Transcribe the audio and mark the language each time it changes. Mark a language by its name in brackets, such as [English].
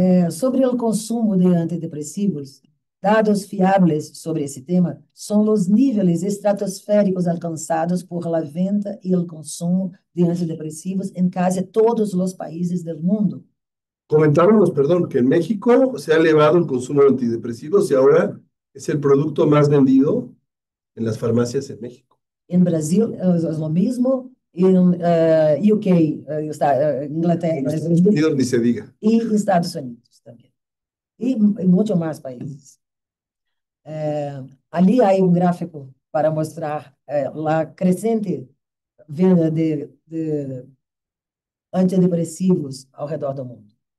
[Portuguese] Sobre o consumo de antidepressivos, dados fiáveis sobre esse tema são os níveis estratosféricos alcançados por [Spanish] la [Portuguese] venda e o consumo de antidepressivos em quase todos os países do mundo. [Spanish] Comentábamos, perdón, que en México se ha elevado el consumo de antidepresivos y ahora es el producto más vendido en las farmacias en México. [Portuguese] Em Brasil é o mesmo, em UK, Inglaterra, [Spanish] Estados Unidos ni se diga. [Portuguese] e Estados Unidos também. E em muitos mais países. Ali há gráfico para mostrar a crescente venda de antidepressivos ao redor do mundo.